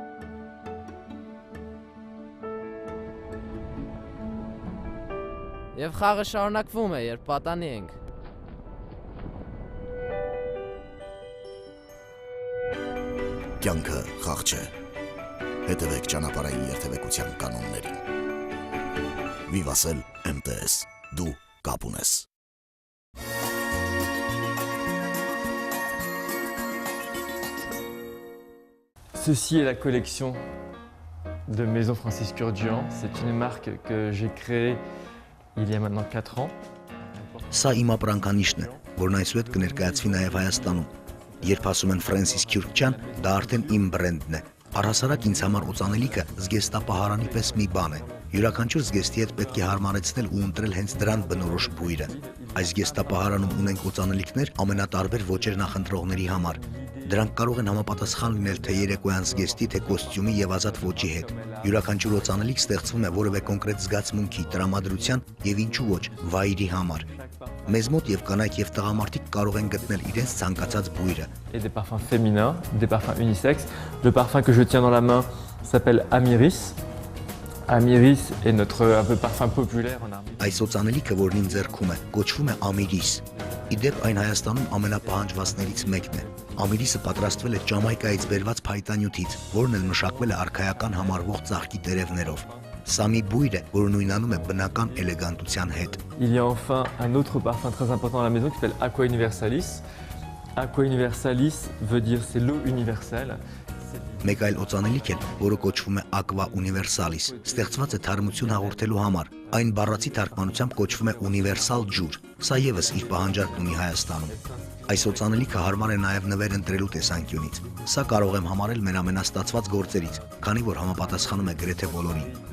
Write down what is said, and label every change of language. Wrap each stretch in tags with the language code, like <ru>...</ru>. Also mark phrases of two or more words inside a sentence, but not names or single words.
<hy>Եվ խաղը շարունակվում է, երբ պատանի ենք։ Կյանքը խաղ չէ։ Հետևեք ճանապարհային երթևեկության կանոններին։ Vivassel MTS, դու կապ ունես։</hy> <fr>Ceci est la collection de Maison Francis Kurdzian. C'est une marque que j'ai créée il y a maintenant 4 ans.</fr> <hy>Սա իմ ապրանքանիշն է, որն այսուհետ կներկայացվի նաև Հայաստանում։ Երբ ասում են Ֆրանսիս Քյուրքչյան, դա արդեն իմ բրենդն է։ Առհասարակ ինձ համար օծանելիքը զգեստապահարանի պես մի բան է։ Յուրաքանչյուր զգեստի հետ պետք է հարմարեցնել ու ընտրել հենց դրան բնորոշ բույրը։ Այս զգեստապահարանում ունենք օծանելիքներ ամենատարբեր ոճեր նախընտրողների համար։ Դրանք կարող են համապատասխան լինել թե երեկոյան զգեստի, թե կոստյումի եւ ազատ ոճի հետ։ Յուրաքանչյուր օծանելիք ստեղծվում է որևէ կոնկրետ զգացմունքի, տրամադրության եւ ինչու ոչ վայրի համար։ Մեզ մոտ եւ կանայք եւ տղամարդիկ կարող են գտնել իրենց ցանկացած բույրը։</hy> <fr>Et des parfums féminins, des parfums unisexes. Le parfum que je tiens dans la main s'appelle Amiris. Amiris est notre un peu parfum populaire en Arménie.</fr> <hy>Այս օծանելիքը, որն իմ ձեռքում է, կոչվում է Amiris։ Իդեպ այն Հայաստանում ամենապահանջվածներից մեկն է։ Ամիրիսը պատրաստվել է Ջամայկայից բերված փայտանյութից, որն էլ մշակվել է արքայական համարվող ծաղկի տերևներով։ Սա մի բույր է, որը նույնանում է բնական էլեգանտության հետ։</hy> <fr>Il y a enfin un autre parfum très important à la maison qui s'appelle Aqua Universalis. Aqua Universalis veut dire c'est l'eau universelle.</fr> <hy>Մեկ այլ օծանելիք է, որը կոչվում է Aqua Universalis, ստեղծված է թարմություն հաղորդելու համար։ Այն բառացի թարգմանությամբ կոչվում է ունիվերսալ ջուր։ Սա եւս իր պահանջարկն ունի Հայաստանում։ Այս օծանելիքը հարմար է նաև նվեր ընտրելու տեսանկյունից։ Սա կարող եմ համարել մեր ամենաստացված գործերից, քանի որ համապատասխանում է գրեթե բոլորին։</hy>